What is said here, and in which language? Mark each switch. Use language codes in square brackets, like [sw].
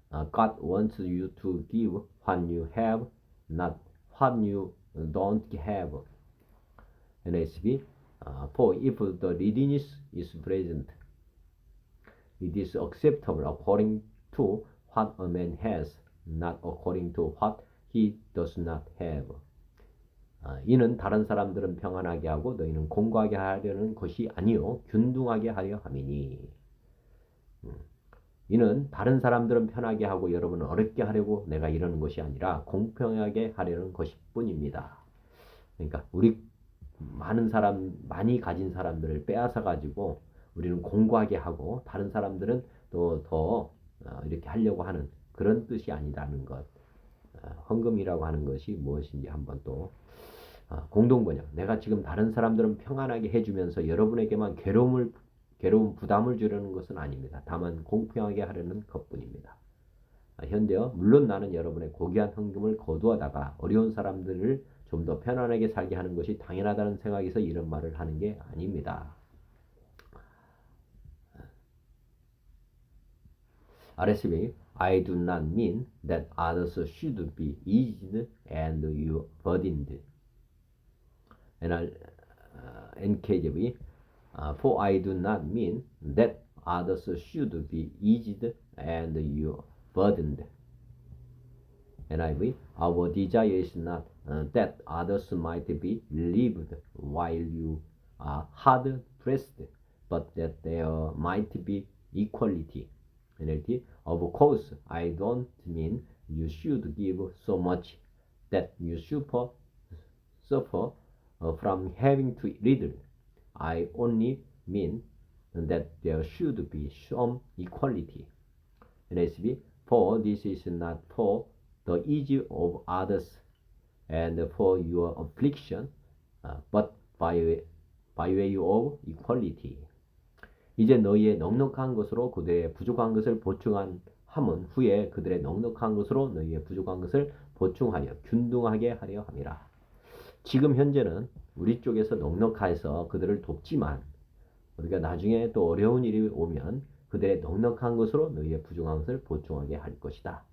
[en] God wants you to give what you have, not what you don't have. NSB. For if the readiness is present, it is acceptable according to what a man has, not according to what he does not have. [ko] 이는 다른 사람들은 평안하게 하고 너희는 공고하게 하려는 것이 아니요 균등하게 하려 함이니. 이는 다른 사람들은 편하게 하고 여러분은 어렵게 하려고 내가 이러는 것이 아니라 공평하게 하려는 것뿐입니다. 그러니까 우리 많이 가진 사람들을 빼앗아 가지고 우리는 공고하게 하고 다른 사람들은 또 더 이렇게 하려고 하는 그런 뜻이 아니라는 것. 헌금이라고 하는 것이 무엇인지 한번 또 공동번역. 내가 지금 다른 사람들은 평안하게 해주면서 여러분에게만 괴로운 부담을 주려는 것은 아닙니다. 다만 공평하게 하려는 것뿐입니다. 현재요. 물론 나는 여러분의 고귀한 헌금을 거두어다가 어려운 사람들을 좀 더 편안하게 살게 하는 것이 당연하다는 생각에서 이런 말을 하는 게 아닙니다. [en] RSV, I do not mean that others should be eased and you burdened. And NKJV, for I do not mean that others should be eased and you burdened. NIV, our desire is not that others might be relieved while you are hard pressed, but that there might be equality. NLT, of course, I don't mean you should give so much that you suffer from having to read. I only mean that there should be some equality. NSB, for this is not for the ease of others and for your affliction, but by way of equality. [ko] 이제 너희의 넉넉한 것으로 그들의 부족한 것을 보충한 함은 후에 그들의 넉넉한 것으로 너희의 부족한 것을 보충하여 균등하게 하려 함이라. 지금 현재는 우리 쪽에서 넉넉해서 그들을 돕지만 우리가 나중에 또 어려운 일이 오면 그들의 넉넉한 것으로 너희의 부족한 것을 보충하게 할 것이다.